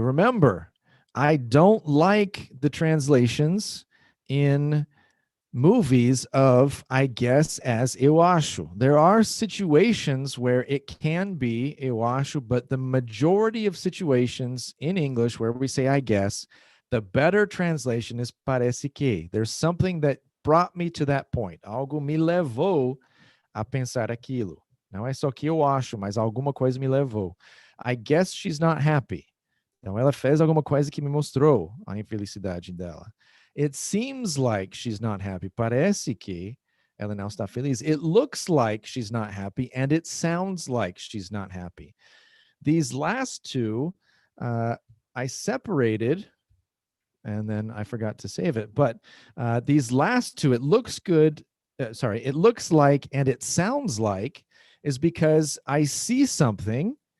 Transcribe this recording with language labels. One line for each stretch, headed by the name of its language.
English: Remember, I don't like the translations in movies of I guess as
Portuguese: eu acho.
English: There are situations where it can be
Portuguese: eu acho,
English: but the majority of situations in English where we say I guess, the better translation is
Portuguese: parece que.
English: There's something that brought me to that point.
Portuguese: Algo me levou a pensar aquilo. Não é só que eu acho, mas alguma coisa me levou.
English: I guess she's not happy.
Portuguese: Então ela fez alguma coisa que me mostrou a infelicidade dela.
English: It seems like she's not happy.
Portuguese: Parece que ela não está feliz.
English: It looks like she's not happy, and it sounds like she's not happy. These last two, I separated, and then I forgot to save it. But these last two, it looks good. It looks like and it sounds like is because I see something.